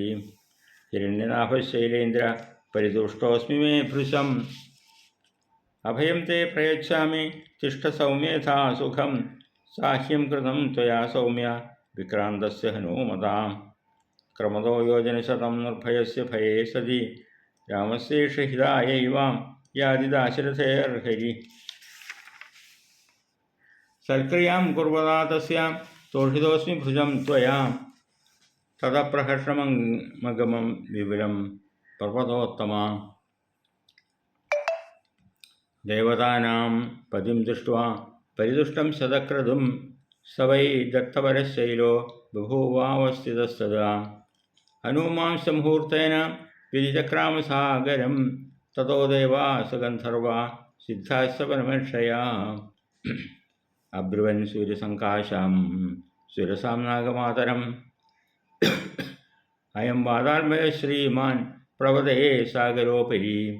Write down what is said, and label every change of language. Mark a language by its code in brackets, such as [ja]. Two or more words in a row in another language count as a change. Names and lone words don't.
[sa] ഹിരണ്യനാഭശൈലേന്ദ്ര പരിതുഷ്ടോസ്മി മേ ഭൃശം അഭയം തേ പ്രയച്ഛാമി തിഷ്ഠ സൗമ്യേഥാ സുഖം സാഹ്യം കൃതം ത്വയാ സൗമ്യ വിക്രാന്തസ്യ ഹനൂമതാം ക്രമതോ യോജനശതം നിർഭയസ്യ ഭയേ സതി രാമസ്യേഷ ഹിതായൈവാം യാതിദാശരഥേർഹരി സൽക്രിയാം കുർവതാ തസ്യാം തോഷിതോസ്മി ഭുജം ത്വയാ തദപ്രഹർഷമഗമം വിപുലം പർവ്വതോത്തമ ദേവതാനാം പതിം ദൃഷ്ട്വാ പരിതുഷ്ടം ശതക്രതും स वै दत्तपरशैलो बभूवावस्थितस्तदा हनूमांसमुहूर्तेन विधिचक्रामसागरं ततो देवास गन्धर्वा सिद्धाश्च परमेक्षया अब्रुवन् सूर्यसङ्काशां सुरसां नागमातरम् अयं वादान्वयः श्रीमान् प्रवदे सागरोपरि